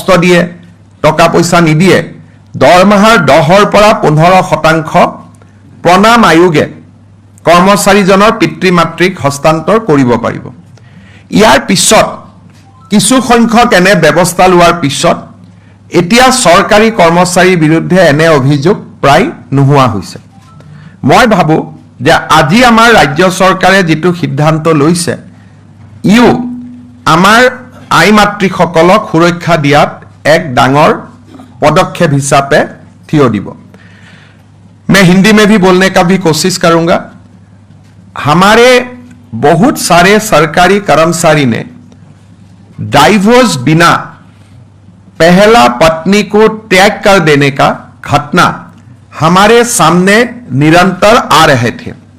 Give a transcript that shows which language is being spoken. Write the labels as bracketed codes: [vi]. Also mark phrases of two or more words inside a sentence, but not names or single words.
[as] দিয়ে টকা পইচা নিদিয়ে দৰমহাৰ 10ৰ পৰা 15% প্ৰণাম আয়োগে কৰ্মচাৰীজনৰ পিতৃ মাতৃক হস্তান্তৰ কৰিব পাৰিব ইয়াৰ পিছত কিছু সংখ্যক এনে ব্যৱস্থা লোৱাৰ পিছত এতিয়া চৰকাৰী কৰ্মচাৰীৰ বিৰুদ্ধে এনে অভিযোগ প্ৰায় নোহোৱা হৈছে মই ভাবো যে আজি আমাৰ ৰাজ্য চৰকাৰে যেটো সিদ্ধান্ত লৈছে ইউ আমাৰ আই মাতৃসকলক সুৰক্ষা দিয়াত এক ডাঙৰ পদক্ষেপ হিচাপে থিয় দিব [hi] मैं हिंदी में भी बोलने का भी कोशिश करूंगा। हमारे बहुत सारे सरकारी कर्मचारी ने डाइवोर्स बिना पहला पत्नी को त्याग कर देने का घटना हमारे सामने निरंतर आ रहे थे।